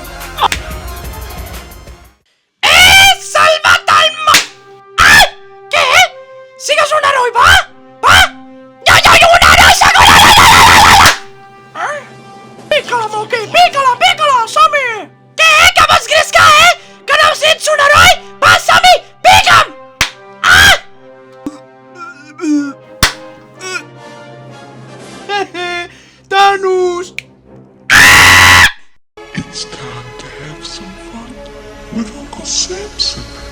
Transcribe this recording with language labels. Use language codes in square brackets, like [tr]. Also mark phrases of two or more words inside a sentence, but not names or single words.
[ca] He salvat el món! Ai! Què? Sigues un heroi, va? Jo, un heroi, sóc un heroi! Pica-la, Monkey, pica-la, som-hi! Què? Que vols griscar, Que no ets un heroi? Va, som-hi! Pica'm! Thanos! [en] It's time to have some fun with Uncle Samson.